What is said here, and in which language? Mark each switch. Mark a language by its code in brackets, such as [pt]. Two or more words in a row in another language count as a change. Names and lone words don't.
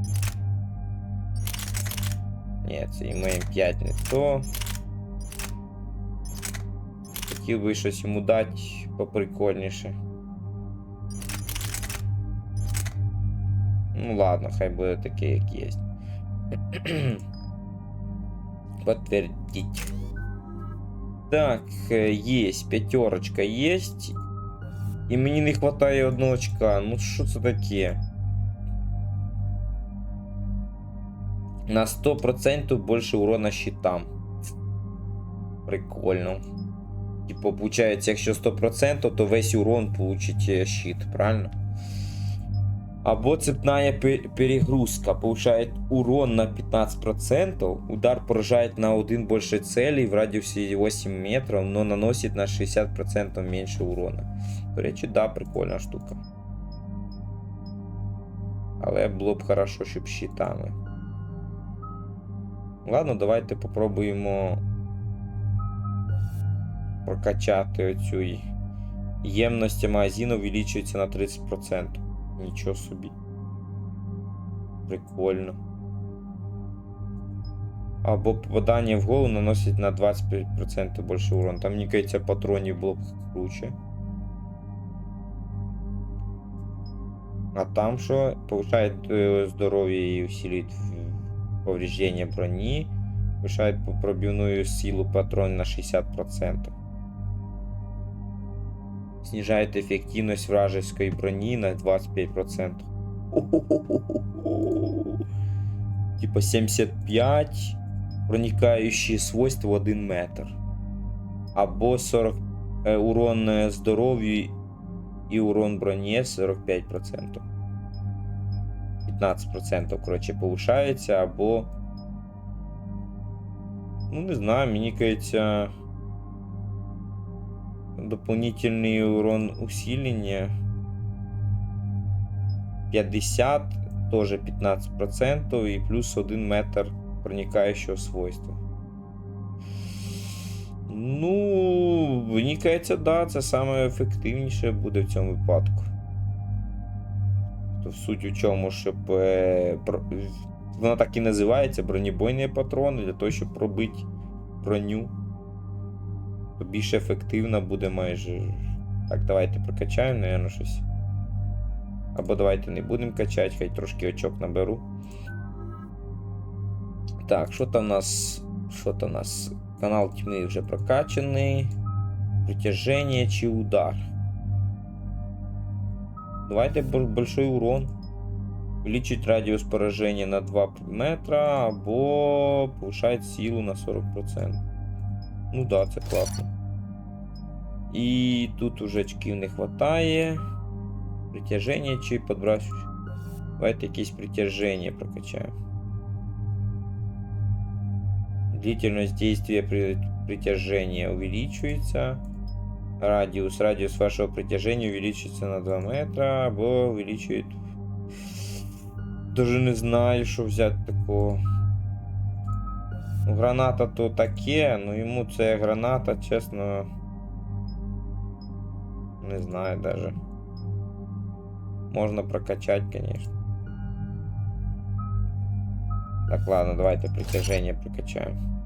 [uk] Ні, це і М5 не то. Хотів би щось йому дати поприкольніше. Ну ладно, хай буде таке, як є. [ru] Подтвердить. Так, есть, пятерочка есть. [uk] И мені не хватає одного очка. Ну що це таке? На 100% більше урона щитам. Прикольно. Типу, получается, якщо 100%, [ru] то весь урон получить щит, правильно? [uk] Або [ru] цепная перегрузка. Повышает урон на 15%. Удар поражает на один больше целей в радиусе 8 метров, но наносит на 60% меньше урона. [uk] До речі, да, прикольна штука. Але було б хорошо, щоб щитами. Ладно, давайте попробуємо прокачати оцю. Ємність магазину увеличується на 30%. Нічого собі. Прикольно. Або попадання в голову наносить на 25% більше урон. Там, мені кажеться, патронів було б круче. А там що? [ru] Повышает здоровье и усиливает повреждение брони. Повышает пробивную силу патрона на 60%. Снижает эффективность вражеской брони на 25%. Типа 75 проникающие свойства в 1 метр. Або 40 урон здоровью и урон броне 45%. 15%, короче, [uk] повышається, або... Ну, не знаю, мені кажеться... [ru] Дополнительный урон усиления 50, тоже 15%, и плюс 1 метр проникающего свойства. [uk] Ну, мені кажеться, да, це саме ефективніше буде в цьому випадку. То суть у чому, щоб воно так і називається, бронебойні патрони, для того, щоб пробити броню. То більш ефективно буде майже. Так, давайте прокачаємо, наверное, щось. Або давайте не будемо качати, хай трошки очок наберу. Так, що там у нас? Що там у нас? Канал тьми вже прокачаний. [ru] Притяжение чи удар. Давайте большой урон. Увеличить радиус поражения на 2 метра, або повышать силу на 40%. [uk] Ну да, це класно. І тут уже очків не хватає. [ru] Притяжение чи подбрасываю. [uk] Давайте якесь притяжение прокачаємо. [ru] Длительность действия притяжения увеличивается. Радиус вашего притяжения увеличится на 2 метра, або увеличивает... [uk] Даже не знаю, що взяти такого. Граната то таке, но йому це граната, чесно... [ru] Не знаю даже. [uk] Можна прокачати, звісно. Так, ладно, давайте притяжение прокачаємо.